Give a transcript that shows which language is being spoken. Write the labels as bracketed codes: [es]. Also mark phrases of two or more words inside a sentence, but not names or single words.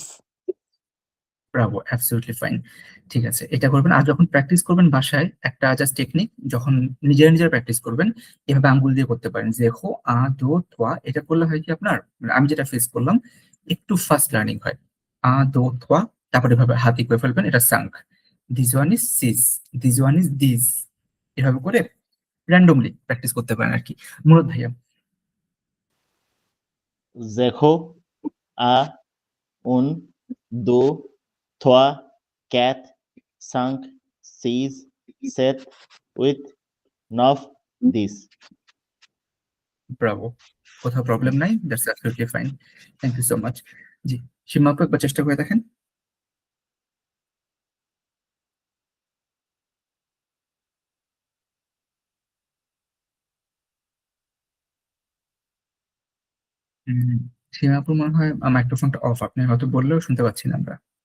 [bn] ব্রাভো, [en] absolutely fine. [bn] ঠিক আছে, এটা করবেন। আর যখন প্র্যাকটিস করবেন বাসায়, একটা [en] just technique, [bn] যখন নিজেরা নিজেরা প্র্যাকটিস করবেন এভাবে আঙ্গুল দিয়ে করতে পারেন। দেখো [fr] un deux trois, [bn] এটা করলে হয় কি আপনার, মানে আমি যেটা ফেস করলাম, একটু [en] fast learning [bn] হয়। [fr] un deux trois, [bn] তারপরে এভাবে হাতি করে ফেলবেন, এটা সাঙ্ক। [en] this one is six, this one is this. এভাবে করে র্যান্ডমলি প্র্যাকটিস করতে পারেন আর কি। [bn] মুরাদ ভাইয়া। [fr] Zero, a, un, do, trois, quatre, cinq, six, sept, huit, neuf, 10. [bn] ব্রাভো, কোথাও প্রবলেম নাই, [en] that's absolutely fine. thank you so much. [bn] জি, সীমা আপু একবার চেষ্টা করে দেখেন। হুম, সীমা আপু মনে হয় মাইক্রোফোনটা অফ, আপনি হয়তো বললেও শুনতে পাচ্ছি না আমরা।